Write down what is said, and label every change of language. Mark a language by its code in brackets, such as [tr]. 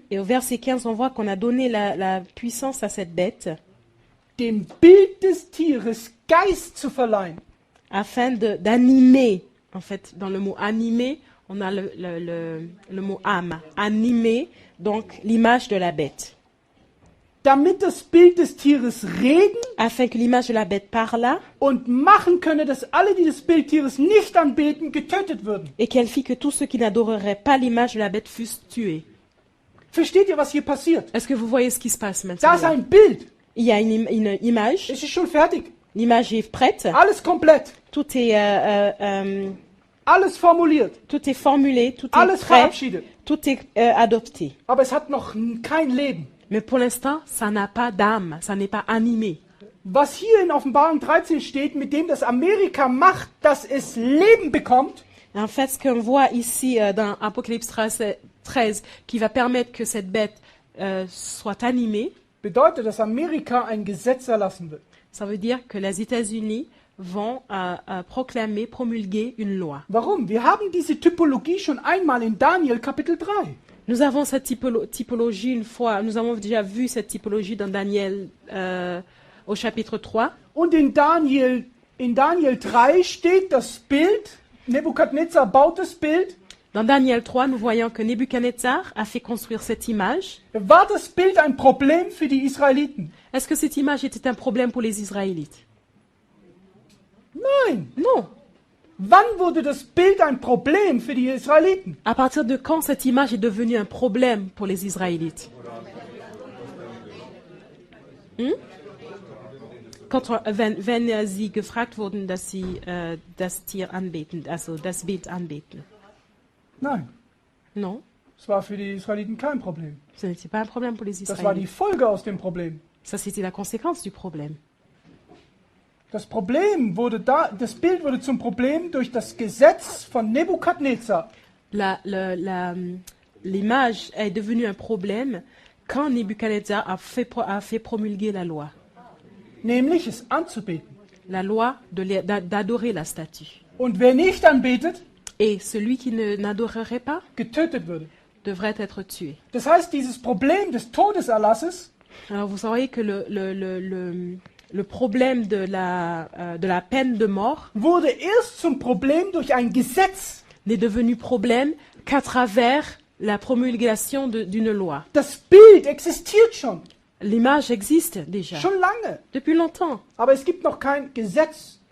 [fr] et au verset 15, on voit qu'on a donné la puissance à cette bête [de] dem Bild des Tieres Geist zu verleihen. [fr] afin d'animer. En fait, dans le mot animer, on a le mot âme. Animer, donc l'image de la bête. [de] Damit das Bild des Tieres reden [fr] Afin que l'image de la bête parlât [de] und machen könne, dass alle, die das Bild Tieres nicht anbeten, getötet würden. [fr] et qu'elle fit que tous ceux qui n'adoreraient pas l'image de la bête fussent tués. [de] Versteht ihr, was hier passiert? [fr] Est-ce que vous voyez ce qui se passe [de] Da ist [fr] maintenant? [de] ein Bild. [fr] Il y a une image. [de] Es ist schon fertig. [fr] L'image est prête. [de] Alles komplett. [fr] Tout est, [de] Alles formuliert. [fr] tout est formulé, tout est [de] Alles [fr] prêt, [de] verabschiedet. [fr] tout est adopté. [de] Aber es hat noch kein Leben. [fr] Mais pour l'instant, ça n'a pas d'âme, ça n'est pas animé. [de] Was hier in Offenbarung 13 steht, mit dem das Amerika macht, dass es Leben bekommt, [fr] En fait, ce qu'on voit ici dans Apocalypse 13, qui va permettre que cette bête soit animée, [de] bedeutet, dass Amerika ein Gesetz erlassen wird. [fr] ça veut dire que les États-Unis vont proclamer, promulguer une loi. [de] Warum? Wir haben diese Typologie schon einmal in Daniel Kapitel 3. [fr] Nous avons cette typologie une fois, nous avons déjà vu cette typologie dans Daniel au chapitre 3. [de] Und in Daniel 3 steht das Bild, Nebukadnezar baut das Bild. [fr] Dans Daniel 3, nous voyons que Nebuchadnezzar a fait construire cette image. [de] War das Bild ein Problem für die Israeliten? [fr] Est-ce que cette image était un problème pour les Israélites? [de] Nein. [fr] Non. [de] Wann wurde das Bild ein Problem für die Israeliten? [fr] À partir de quand cette image est devenue un problème pour les Israélites? [de] Wenn sie gefragt wurden, dass sie das Tier anbeten, also das Bild anbeten. Nein. [fr] Non, [de] Es war für die Israeliten kein Problem. [fr] ce n'était pas un problème pour les [de] Das war die [fr] Israélites. [de] Folge aus dem Problem. [fr] Ça, c'était la conséquence du problème. [de] Das Bild wurde zum Problem durch das Gesetz von Nebukadnezar. [fr] L'image est devenue un problème quand Nebuchadnezzar a fait promulguer la loi. [de] Nämlich es anzubeten. [fr] La loi d'adorer la statue. [de] Und wer nicht anbetet, [fr] Et celui qui n'adorerait pas [de] getötet würde. [fr] devrait être tué. [de] Das heißt, dieses Problem des Todeserlasses [fr] Alors vous savez que le problème de la peine de mort [de] wurde erst zum Problem durch ein Gesetz. [fr] n'est devenu problème qu'à travers la promulgation d'une loi. [de] Das Bild existiert schon, [fr] L'image existe déjà, [de] schon lange. [fr] depuis longtemps. [de] Aber es gibt noch kein Gesetz.